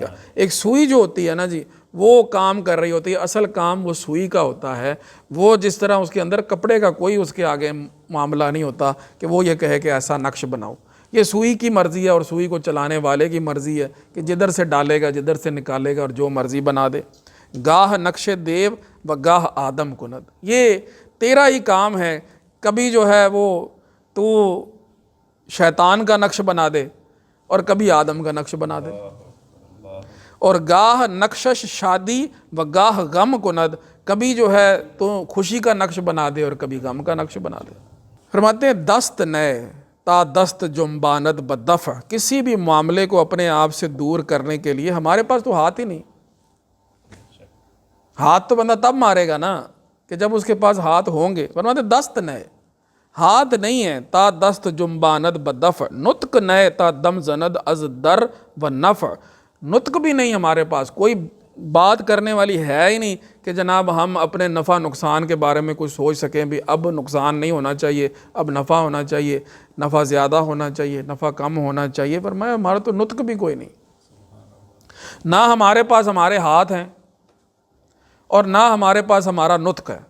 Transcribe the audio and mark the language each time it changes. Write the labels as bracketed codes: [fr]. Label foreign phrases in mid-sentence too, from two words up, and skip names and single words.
[ur] ایک سوئی جو ہوتی ہے نا جی، وہ کام کر رہی ہوتی ہے، اصل کام وہ سوئی کا ہوتا ہے۔ وہ جس طرح اس کے اندر کپڑے کا کوئی اس کے آگے معاملہ نہیں ہوتا کہ وہ یہ کہے کہ ایسا نقش بناؤ، یہ سوئی کی مرضی ہے اور سوئی کو چلانے والے کی مرضی ہے کہ جدھر سے ڈالے گا جدھر سے نکالے گا اور جو مرضی بنا دے۔ [fa] گاہ نقش دیو و گاہ آدم کند، [ur] یہ تیرا ہی کام ہے، کبھی جو ہے وہ تو شیطان کا نقش بنا دے اور کبھی آدم کا نقش بنا دے، اور [fa] گاہ نقشش شادی و گاہ غم کند، [ur] کبھی جو ہے تو خوشی کا نقش بنا دے اور کبھی غم کا نقش بنا دے۔ فرماتے ہیں [fa] دست نئے تا دست جنباند بدفع، [ur] کسی بھی معاملے کو اپنے آپ سے دور کرنے کے لیے ہمارے پاس تو ہاتھ ہی نہیں۔ ہاتھ تو بندہ تب مارے گا نا کہ جب اس کے پاس ہاتھ ہوں گے۔ فرماتے ہیں [fa] دست نئے، [ur] ہاتھ نہیں ہے، [fa] تا دست جنباند بدفع، نطق نئے تا دم زند از در و نفع، [ur] نطق بھی نہیں ہمارے پاس، کوئی بات کرنے والی ہے ہی نہیں کہ جناب ہم اپنے نفع نقصان کے بارے میں کچھ سوچ سکیں بھی اب نقصان نہیں ہونا چاہیے، اب نفع ہونا چاہیے، نفع زیادہ ہونا چاہیے، نفع کم ہونا چاہیے۔ فرمایا ہمارا تو نطق بھی کوئی نہیں، نہ ہمارے پاس ہمارے ہاتھ ہیں اور نہ ہمارے پاس ہمارا نطق ہے۔